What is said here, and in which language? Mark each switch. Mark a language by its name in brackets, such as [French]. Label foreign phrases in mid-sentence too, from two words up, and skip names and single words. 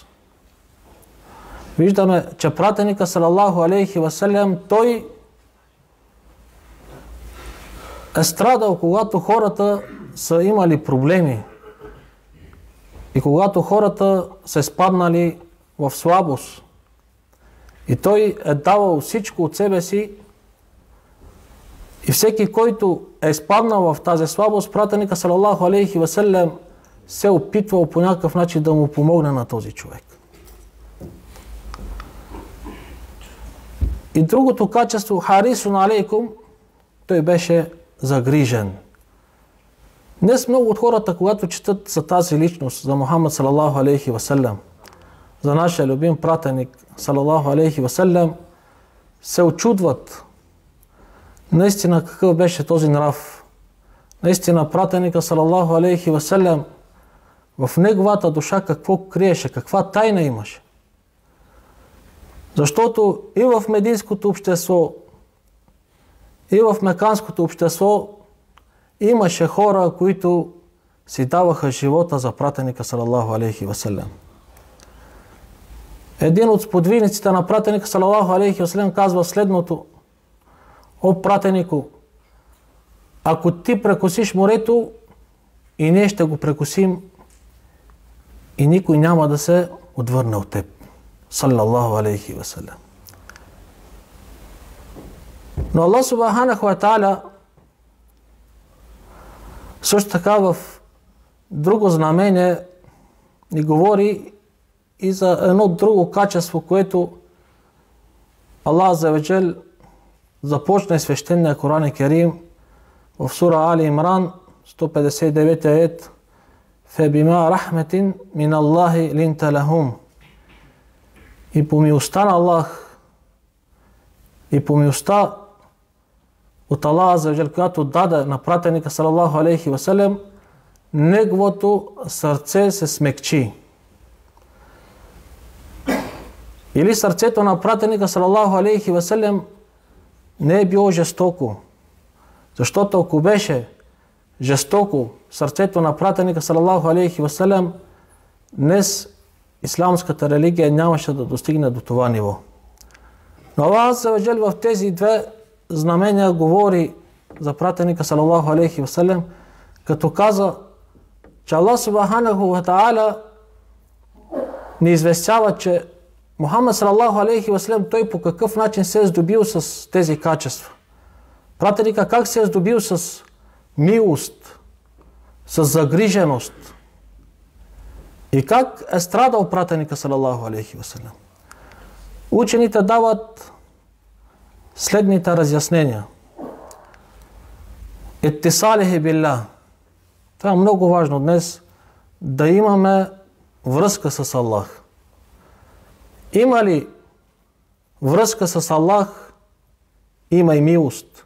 [Bulgarian] Виждаме, че пратеника [Arabic] صلى الله عليه وسلم [Bulgarian] той е страдал, когато хората са имали проблеми и когато хората са спаднали в слабост. И той е давал всичко от себе си, и всеки, който е спаднал в тази слабост, пратеника [Arabic] صلى الله عليه وسلم [Bulgarian] се опитвал по някакъв начин да му помогне на този човек. И другото качество, [Arabic] حريص عليكم, [Bulgarian] той беше загрижен. Днес много от хората, когато четат за тази личност, за Мухаммад [Arabic] صلى الله عليه وسلم, [Bulgarian] за нашия любим пратеник [Arabic] صلى الله عليه وسلم, [Bulgarian] се очудват наистина какъв беше този нрав. Наистина пратеника [Arabic] صلى الله عليه وسلم [Bulgarian] в неговата душа какво криеше, каква тайна имаше. Защото и в мединското общество, и в меканското общество имаше хора, които си даваха живота за пратеника [Arabic] صلى الله عليه وسلم. [Bulgarian] Един от сподвижниците на пратеника [Arabic] صلى الله عليه وسلم [Bulgarian] казва следното: о пратенику, ако ти прекосиш морето, и ние ще го прекосим, и никой няма да се отвърне от теб. [Arabic] صلى الله عليه وسلم. [Bulgarian] Но Аллах [Arabic] سبحانه وتعالى [Bulgarian] също така в друго знамение ни говори и за едно друго качество, което Аллах [Arabic] عز وجل [Bulgarian] започна свещения Коран Керим в сура Али Имран 159 аят: [Arabic] فبما رحمة من الله لنت لهم. [Bulgarian] И по милостта на Аллах, и по милостта от Аллах [Arabic] عز وجل, [Bulgarian] която даде на пратеника [Arabic] صلى الله عليه وسلم, [Bulgarian] неговото сърце се смекчи. Или сърцето на пратеника [Arabic] صلى الله عليه وسلم [Bulgarian] не е било жестоко. Защото ако беше жестоко сърцето на пратеника [Arabic] صلى الله عليه وسلم, [Bulgarian] днес исламската религия нямаше да достигне до това ниво. Но Аллах [Arabic] عز وجل [Bulgarian] в тези две знамения говори за пратеника [Arabic] صلى الله عليه وسلم, [Bulgarian] като каза, че Аллах [Arabic] سبحانه وتعالى [Bulgarian] ни известява, че Мухаммад [Arabic] صلى الله عليه وسلم [Bulgarian] той по какъв начин се е здобил с тези качества. Пратеника как се е здобил с милост, с загриженост и как е страдал пратеника [Arabic] صلى الله عليه وسلم. [Bulgarian] Учените дават следните разяснения. [Arabic] اتصاله بالله. [Bulgarian] Това е много важно днес, да имаме връзка с Аллах. Има ли връзка с Аллах, има и милост.